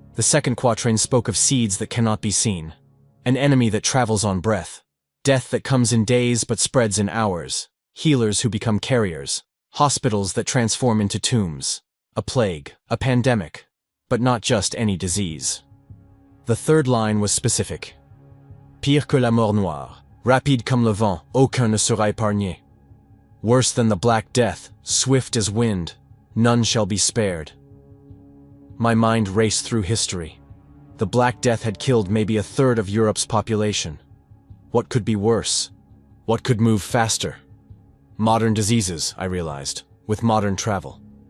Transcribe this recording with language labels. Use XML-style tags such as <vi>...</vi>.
<en>The second quatrain spoke of seeds that cannot be seen, an enemy that travels on breath, death that comes in days but spreads in hours, healers who become carriers, hospitals that transform into tombs, a plague, a pandemic, but not just any disease. The third line was specific.</en> <fr>Pire que la mort noire, rapide comme le vent, aucun ne sera épargné.</fr> <en>Worse than the Black Death, swift as wind, none shall be spared. My mind raced through history. The Black Death had killed maybe a third of Europe's population. What could be worse? What could move faster? Modern diseases, I realized, with modern travel.</en>